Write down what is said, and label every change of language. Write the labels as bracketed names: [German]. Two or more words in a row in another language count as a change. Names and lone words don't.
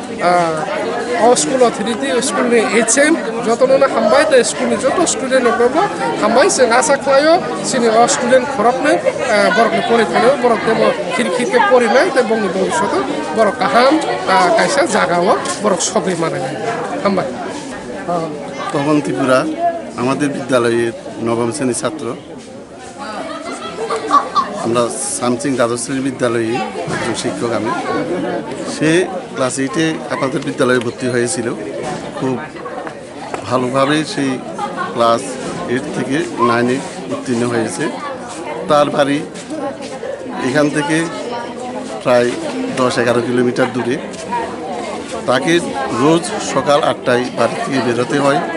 [Kok Borok] अ [English] school authority [Kok Borok] स्कुल नि HM जतनो हामबाय द स्कुल नि जत स्टुडेन्ट नबो हामबाय जों आशा खालायो सिनि अ स्टुडेन्ट खरकनो बरकनि परिथानो बरकते खिरखिते परिनाय द बंनि भबिष्यत बरक काहाम कायसा जागाव बरक सबै मानाय हामबाय [Bangla] তখন ত্রিপুরা আমাদের বিদ্যালয়ের নবম শ্রেণীর ছাত্র আমরা সামসিং দ্বাদশ শ্রেণীর বিদ্যালয়ে একজন শিক্ষক আমি সে ক্লাস 8-এ আমাদের বিদ্যালয়ে ভর্তি হয়েছিল খুব ভালোভাবে সেই ক্লাস 8 থেকে 9-এ উত্তীর্ণ হয়েছে তার বাড়ি এখান থেকে প্রায় 10-11 কিলোমিটার দূরে তাকে রোজ সকাল 8টায় বাড়ি থেকে বেরোতে হয়